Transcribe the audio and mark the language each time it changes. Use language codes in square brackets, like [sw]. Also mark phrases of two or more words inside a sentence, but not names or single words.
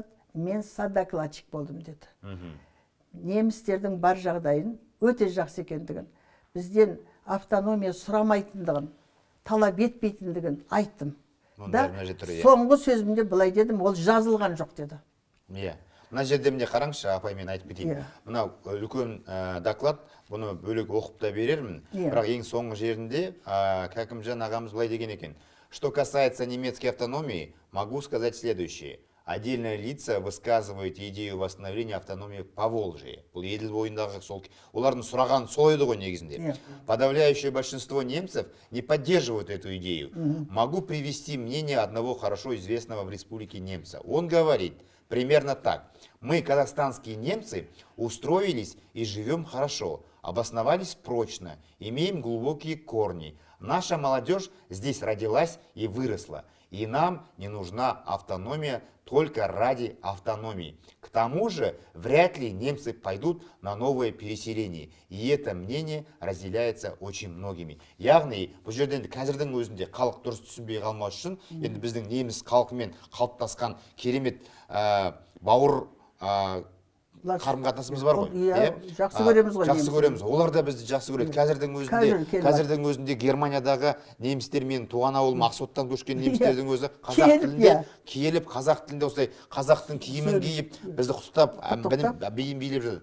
[kk] Мен содокладчик болдым деді. Немістердің бар жағдайын өте жақсы екендігін, бізден автономия сұрамайтындығын, талап етпейтіндігін айттым. Да, соңғы сөзімде былай дедім, ол жазылған жоқ деді. Мына жерде міне қараңызшы, апай, мен айтып кетейін. Мынау үлкен доклад, бұны бөлек оқып та берермін. Бірақ ең соңғы жерінде Кәкімжан ағамыз былай деген екен. [ru] Что касается немецкой автономии, могу сказать следующее. Отдельные лица высказывают идею восстановления автономии Поволжья. [kk] Бұл Еділ бойындағы олардың сұраған сол еді ғой негізінде. [ru] Подавляющее большинство немцев не поддерживают эту идею. Могу привести мнение одного хорошо известного в республике немца. Он говорит примерно так. Мы, казахстанские немцы, устроились и живем хорошо, обосновались прочно, имеем глубокие корни. Наша молодежь здесь родилась и выросла. И нам не нужна автономия только ради автономии. К тому же, вряд ли немцы пойдут на новое переселение. И это мнение разделяется очень многими. [kk] Яғни, бұл жерден қазірдің өзінде халық дұрыс түсінбей қалмас үшін, енді біздің неміс халқымен қалыптасқан керемет бауыр қарым-қатынасымыз бар ғой. Жақсы көреміз ғой. Жақсы көреміз. Олар да бізді жақсы көреді. Қазірдің өзінде Германиядағы немістер, мен туған ауылым Ақсуаттан көшкен немістердің өзі қазақ тілінде киеліп, қазақ тілінде осылай қазақтың киімін киіп, бізді құттықтап, биін билеп жатыр.